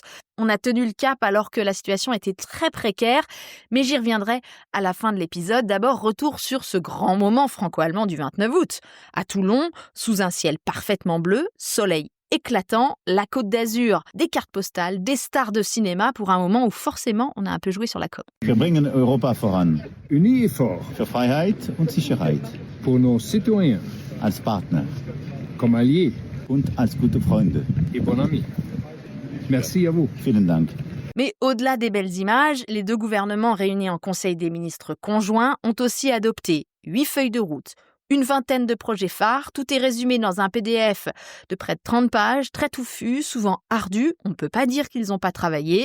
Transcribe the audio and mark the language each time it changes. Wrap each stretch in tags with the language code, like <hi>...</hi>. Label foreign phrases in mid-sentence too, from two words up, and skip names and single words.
<fr>On a tenu le cap alors que la situation était très précaire, mais j'y reviendrai à la fin de l'épisode. D'abord, retour sur ce grand moment franco-allemand du 29 août. À Toulon, sous un ciel parfaitement bleu, soleil éclatant, la Côte d'Azur, des cartes postales, des stars de cinéma pour un moment où forcément on a un peu joué sur la com.</fr> <de>Wir bringen Europa voran.</de> <fr>Unis et forts.</fr> <de>Für Freiheit und Sicherheit.</de> <fr>Pour nos citoyens.</fr> <de>Als Partner.</de> <fr>Comme alliés.</fr> <de>Und als gute Freunde.</de> <fr>Et bons amis. Merci à vous.</fr> <de>Vielen Dank.</de> <fr>Mais au-delà des belles images, les 2 gouvernements réunis en Conseil des ministres conjoints ont aussi adopté 8 feuilles de route, une vingtaine de projets phares, tout est résumé dans un PDF de près de 30 pages, très touffu, souvent ardu, on ne peut pas dire qu'ils n'ont pas travaillé.</fr>